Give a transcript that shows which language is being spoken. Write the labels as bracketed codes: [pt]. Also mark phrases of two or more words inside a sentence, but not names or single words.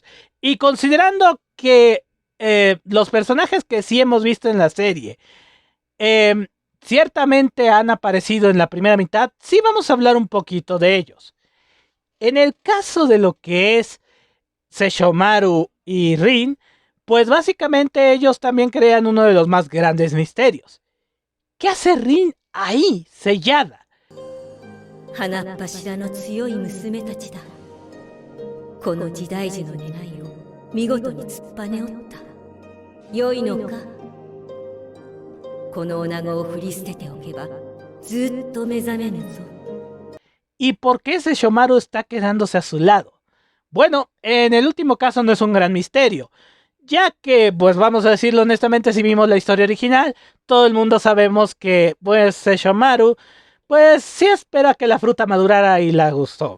[es] Y considerando que los personajes que sí hemos visto en la serie ciertamente han aparecido en la primera mitad, sí vamos a hablar un poquito de ellos. En el caso de lo que es Sesshomaru y Rin, pues básicamente ellos también crean uno de los más grandes misterios. ¿Qué hace Rin ahí, sellada? [ja] 花っ柱の強い娘たちだ。この時代時の願いを見事に突っぱねおった。良いのか？この女子を振り捨てておけばずっと目覚めぬぞ。 [es] ¿Y por qué Sesshomaru está quedándose a su lado? Bueno, en el último caso no es un gran misterio, ya que, pues vamos a decirlo honestamente, si vimos la historia original, todo el mundo sabemos que, pues, Sesshomaru, pues sí espera que la fruta madurara y la gustó.